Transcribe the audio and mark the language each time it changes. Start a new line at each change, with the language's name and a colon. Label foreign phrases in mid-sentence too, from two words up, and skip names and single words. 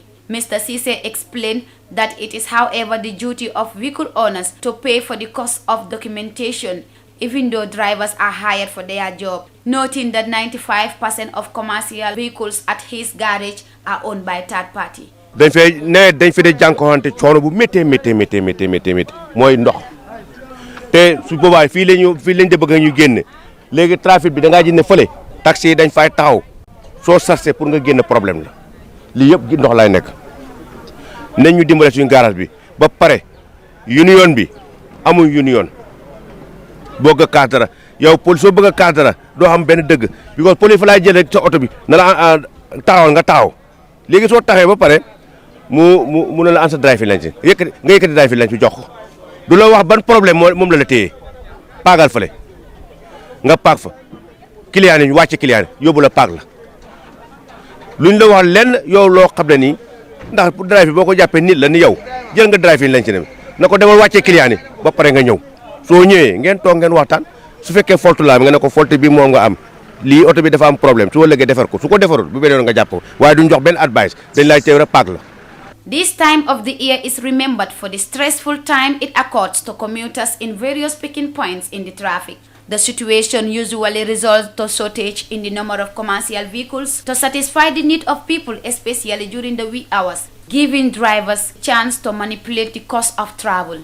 English: Mr. Cisse explained that it is, however, the duty of vehicle owners to pay for the cost of documentation even though drivers are hired for their job, noting that 95% of commercial vehicles at his garage are owned by third party.
Wolof: dañ fi de jànkuwante coono bu méttee mooy ndox te su boobaa fii lañ de bëgg ñu génn léegi trafic bi da ngaa gis ne fële taxi yi dañ fay taxaw soo sarse pour nga génn problème la lii yëpp ndox lay nekk nañ ñu dimbale suñu garage bi ba pare union bi amul union bëgg kaas dara yow police soo bëgg a kaas dara doo xam benn dëgg because police fa laay jël rek sa oto bi na la taxawal nga taxaw léegi soo taxee ba pare mu ne la an sa
English: driving license
Wolof: nga yëkkati
English: driving license
Wolof: bi jox ko du la wax ban problème moom la téye paagal fale nga paag fa client yi ñu wàcce client yi yóbbu la paag la luñ la wax lenn yow loo xam ne nii ndax pour drive bi boo ko jàppee nit la ni yow jël nga
English: driving license
Wolof: na ko demal wàccee client yi ba pare nga ñëw soo ñëwee ngeen toog ngeen waxtaan su fekkee faute la nga ne ko faute bi moom nga am lii oto bi dafa am problème su ëllëgee defar ko su ko defarul bu beneen nga jàpp ko waaye duñ jox benn advice dañ lay teew rek paak la.
English: This time of the year is remembered for the stressful time it accords to commuters in various picking points in the traffic. The situation usually results to shortage in the number of commercial vehicles to satisfy the need of people, especially during the week hours, giving drivers chance to manipulate the cost of travel.